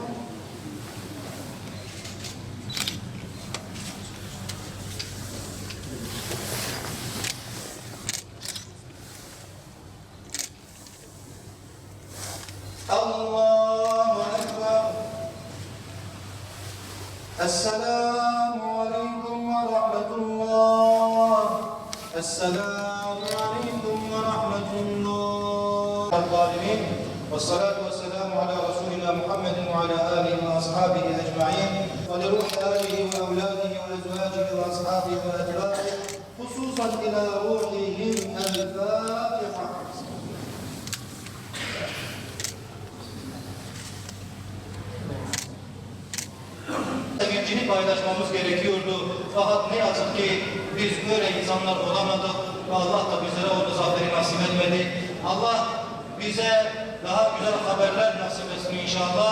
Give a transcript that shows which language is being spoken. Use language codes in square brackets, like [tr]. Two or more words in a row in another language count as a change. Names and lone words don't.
[ar] الله أكبر. السلام عليكم ورحمة الله. السلام عليكم ورحمة الله. الظالمين. والصلاة والسلام على رسولنا محمد وعلى آله وأصحابه أجمعين ولروح آله وأولاده وأزواجه وأصحابه وأتباعه خصوصا إلى روحهم الفاتحة. [tr] Sevincini paylaşmamız gerekiyordu. Fakat ne yazık ki biz böyle insanlar olamadık ve Allah da bizlere o zaferi nasip etmedi. Allah bize daha güzel haberler nasip etsin inşallah.